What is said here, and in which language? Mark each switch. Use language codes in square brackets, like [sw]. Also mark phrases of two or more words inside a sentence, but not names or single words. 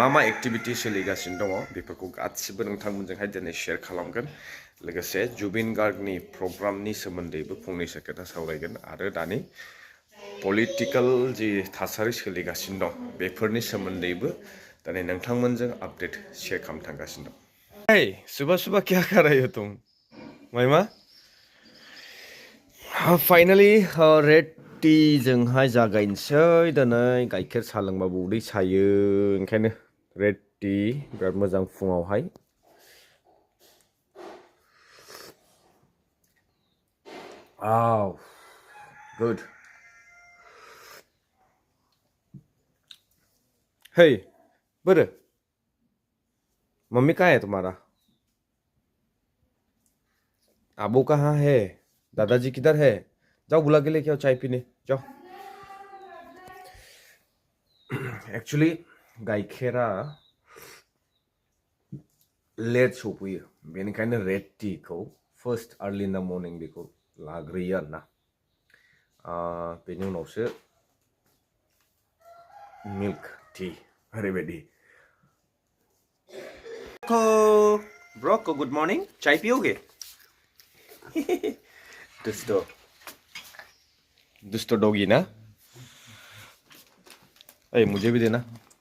[brx] मा एक्टिभिटि सोलिगासिनो दङ बेफोरखौ गासिबो नोंथांमोनजोंहाय दिनै शेयार खालामगोन लोगोसे जुबिन गार्गनि प्रग्रामनि सोमोन्दैबो फंनैसो खोथा सावरायगोन आरो दानि पलिटिकेल जि थासारि सोलिगासिनो दं बेफोरनि सोमोन्दैबो दिनै नोंथांमोनजों आपडेट शेयार खालामनो थांगासिनो दं Hey, [hi] सुबह सुबह क्या कर रहे हो तुम महिमा [brx] फाइनालि [en] red tea [brx] जोंहाय जागायनोसै दिनै गाइखेर साहा लोंबाबो उदै सायो ओंखायनो [en] red tea [brx] बिराद मोजां फुङावहाय [hi] गुड हे बोरो मम्मी कहाँ है तुम्हारा अबू कहाँ है दादाजी किधर है जाओ बुला के लेके आओ चाय पीने जाओ [brx] एक्चुअली गाइखेरा लेट सफैयो बेनिखायनो [en] red tea first early in the morning [brx] बेखौ लाग्रोयो आरोना बेनि उनावसो [en] milk tea [hi] ओरैबायदि ब्रोको [en] good morning [hi] चाय पियोगे दुस्तो डॉगी ना अरे मुझे भी देना